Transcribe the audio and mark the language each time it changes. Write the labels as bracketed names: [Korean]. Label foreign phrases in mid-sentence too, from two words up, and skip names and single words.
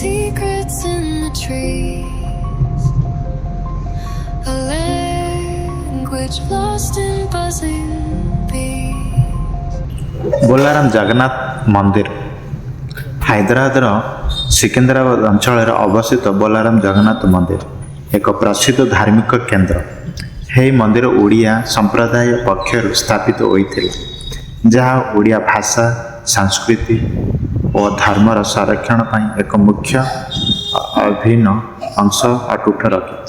[English] secrets in the trees, a language lost in buzzing bees. [Odia] ବୋଲାରାମ ଜଗନ୍ନାଥ ମନ୍ଦିର ହାଇଦ୍ରାବାଦର ସିକନ୍ଦରାବାଦ ଅଞ୍ଚଳରେ ଅବସ୍ଥିତ ବୋଲାରାମ ଜଗନ୍ନାଥ ମନ୍ଦିର ଏକ ପ୍ରସିଦ୍ଧ ଧାର୍ମିକ କେନ୍ଦ୍ର। ଏହି ମନ୍ଦିର ଓଡ଼ିଆ ସମ୍ପ୍ରଦାୟ ପକ୍ଷରୁ ସ୍ଥାପିତ ହୋଇଥିଲା, ଯାହା ଓଡ଼ିଆ ଭାଷା, ସଂସ୍କୃତି ଓ ଧର୍ମର ସଂରକ୍ଷଣ ପାଇଁ ଏକ ମୁଖ୍ୟ ଅଭିନ୍ନ ଅଂଶ ଅଟୁଟ ରଖିଛି।